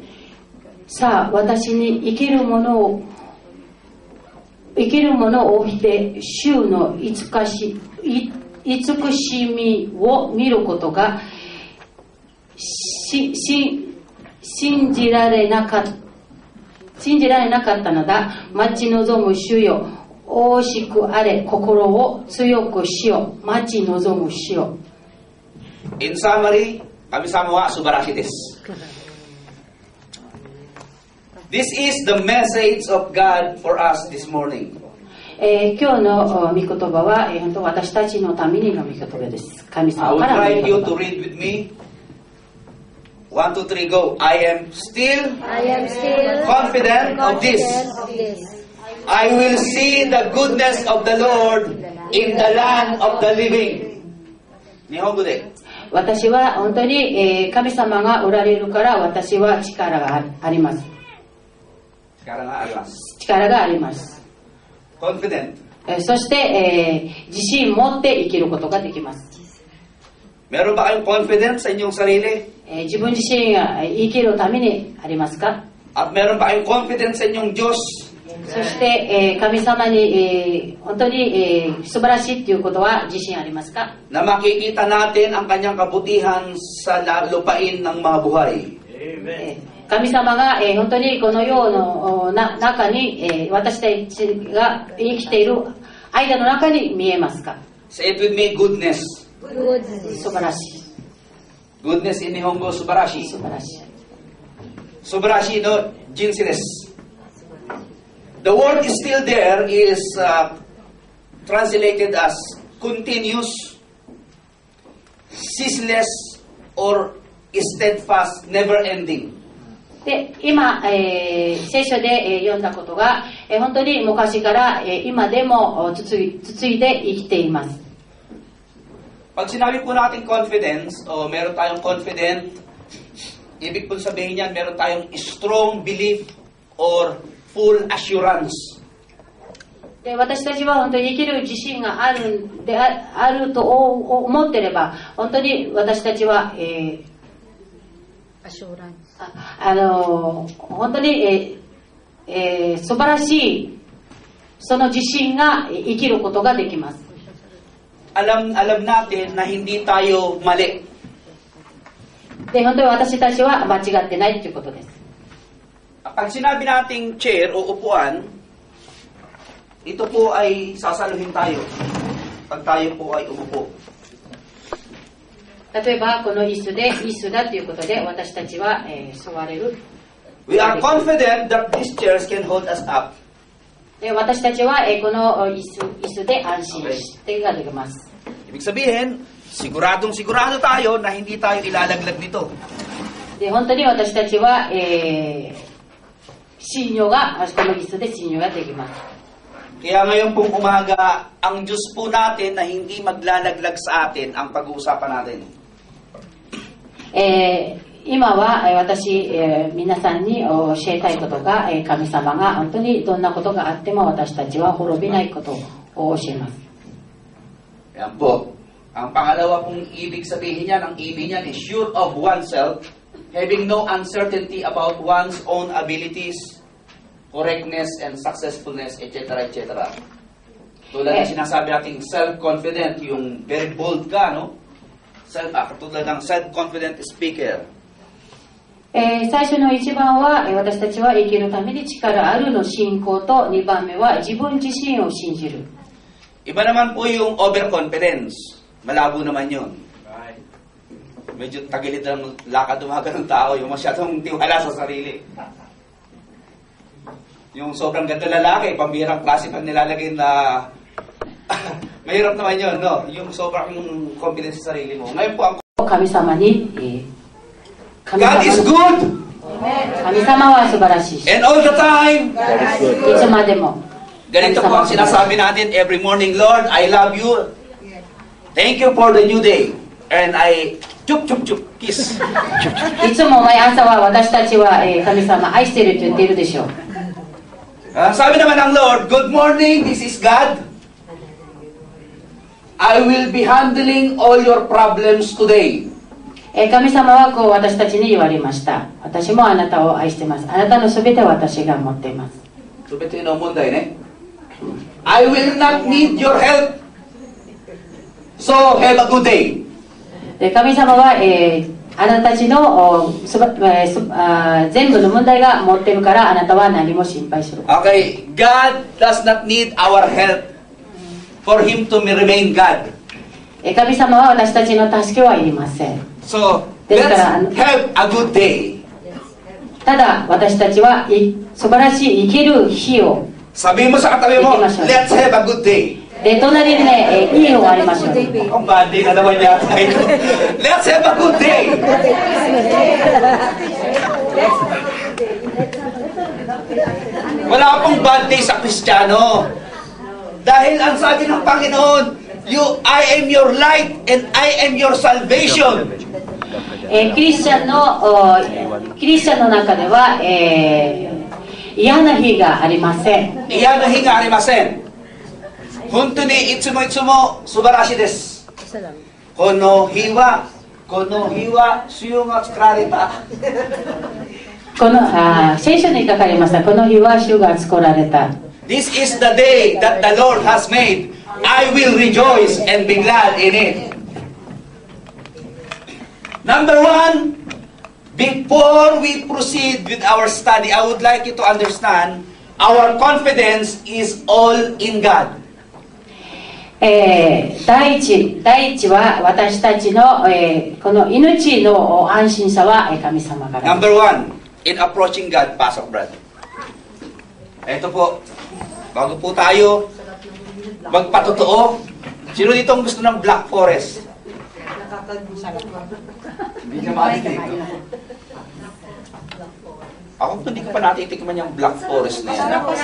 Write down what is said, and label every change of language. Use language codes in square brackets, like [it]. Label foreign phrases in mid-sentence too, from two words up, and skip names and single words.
[ja] さあ、私に生きるものを見て、主の慈しみを見ることが信じられなかったのだ。待ち望む主よ、惜しくあれ、心を強くしよう。待ち望む主よ。 [en] In summary, [ja] 神様は素晴らしいです. [en] This is the message of God for us this morning. [ja] 今日の御言葉は、本当私たちのためにの御言葉です。神 [en] I [ja] 様 [en] will [ja] からの御 [en] try [ja] 言 [en] you [ja] 葉。 [en] to read with me. 1, 2, 3, go. I am still confident of this. I will see the goodness of the Lord in the land of the living. [ja] 日本語で。私は本当に、神様がおられるから私は力があります。力があります。力があります。 [en] Confident. [ja] そして、自信持って生きることができます。 [tl] Meron ba kayong confidence sa inyong sarili? [ja] 自分自身が生きるためにありますか？ [tl] At meron ba kayong confidence sa inyong Diyos? [ja] そして、神様に、本当に、素晴らしいということは自信ありますか？ [tl] Na makikita natin ang kanyang kabutihan sa lupain ng mga buhay. [ja] 神様が、本当にこの世の中に、私たちが生きている間の中に見えますか？ [en] Say it with me, goodness. [ja] 素晴らしい。 [en] Goodness in Nihongo, subarashi. [ja] 素晴らしい。素晴らしいの人生です. [en] The word is still there, is translated as continuous, ceaseless, or steadfast, never-ending. [ja] で今、聖書で、読んだことが、本当に昔から、今でも続いで生きています。 [tl] Pag sinabi po natin confidence, o meron tayong confident, ibig po sabihin yan, meron tayong [en] strong belief or full assurance. [ja] で私たちは本当に生きる自信があると思っていれば、本当に私たちは、本当に、素晴らしいその自信が生きることができます。 [tl] Alam natin na hindi tayo mali. [ja] で本当に私たちは間違ってないということです。 [tl] Pag sinabi nating chair o upuan, ito po ay sasaluhin tayo pag tayo po ay umupo. [ja] 例えばこの椅子だということで私たちは、座れる。 [en] We are confident that these chairs can hold us up. [ja] で私たちは、この椅子で安心してができます。 [tl] Ibig sabihin, sigurado tayo na hindi tayo ilalaglag nito. [ja] で本当に私たちは、信用がこの椅子で信用ができます。 [tl] Kaya ngayon pong umaga, ang Diyos po natin na hindi maglalaglag sa atin ang pag-uusapan natin. [ja] 今は私、皆さんに教えたいことが、神様が本当にどんなことがあっても私たちは滅びないことを教えます。 [tl] Yan po. Ang pangalawa pong ibig sabihin niyan, ang ibig niyan [en] is sure of oneself, having no uncertainty about one's own abilities, correctness, and successfulness, etc., etc. [tl] Tulad ng sinasabi nating self-confident, yung [en] very bold [tl] ka, no? Tulad ng [en] self-confident speaker. [ja] 最初の1番は私たちは生きるために力あるの信仰と2番目は自分自身を信じる。 [tl] Iba naman po yung overconfidence. Malabo naman yun. Medyo tagilid ang lakad umaga ng tao, yung masyadong tiwala sa sarili. Yung sobrang ganda lalaki, pambirang klase pag nilalagay na Mahirap naman yun, no? Yung sobrang confidence sa sarili mo. Ngayon po, [ja] 神様に、神 [en] God is [ja] 様 [en] good! [ja] 神様は素晴らしいし、 [en] And all the time, [ja] いつまでも [tl] ganito po ang sinasabi natin [en] every morning, Lord, I love you. Thank you for the new day. And I, chup, chup, chup, kiss. [ja] いつも毎朝は私たちは、神様愛してると言っているでしょう。 [tl] Sabi naman ng Lord, [en] good morning, this is God. I will be handling all your problems today. [ja] 神様はこう私たちに言われました。私もあなたを愛してます。あなたのすべてを私が持っています。すべての問題ね. [en] I will not need your help. So have a good day. [ja] で神様は、あなたたちの全部の問題が持ってるからあなたは何も心配する。 [en] Okay, God does not need our help for Him to remain God. [ja] 神様は私たちの助けはいりません。 [en] So let's have a good day. [ja] ただ私たちは素晴らしい生きる日を [tl] Sabihin mo sa katabi mo, [en] let's have a good day. [ja] で隣にね、いい日をありましょう。 [tl] Ang bad day na naman yata ito. [en] Let's have a good day. [tl] Wala pong bad day sa Kristiyano. Dahil ang sabi ng Panginoon, [en] I am your light and I am your salvation. [ja] キリスチャンの中では、嫌な日がありません。嫌な日がありません。本当にいつもいつも素晴らしいです。この日は主よが作られた。この聖書に書かれました。この日は主が作られた。 [en] This is the day that the Lord has made. I will rejoice and be glad in it. Number one, before we proceed with our study, I would like you to understand our confidence is all in God. [ja] 第一は私たちの、この命の安心さは神様から。 [en] Number one, in approaching God, [tl] Pasok Brad. Ito po, bago po tayo magpatotoo, sino dito ang gusto ng Black Forest? Hindi ka matitig. Ako hindi ko pa natitikman yung Black Forest na yan.